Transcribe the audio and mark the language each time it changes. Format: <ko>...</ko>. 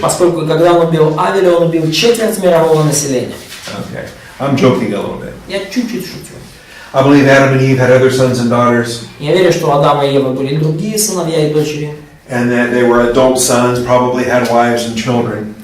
<ru>Поскольку когда он убил Авеля, он убил четверть мирового населения.</ru> <en>Okay, I'm joking a little bit.</en> <ru>Я чуть-чуть шучу.</ru> <en>I believe Adam and Eve had other sons and daughters.</en> <ru>Я верю, что у Адама и Евы были другие сыновья и дочери.</ru> <en>And that they were adult sons, probably had wives and children.</en>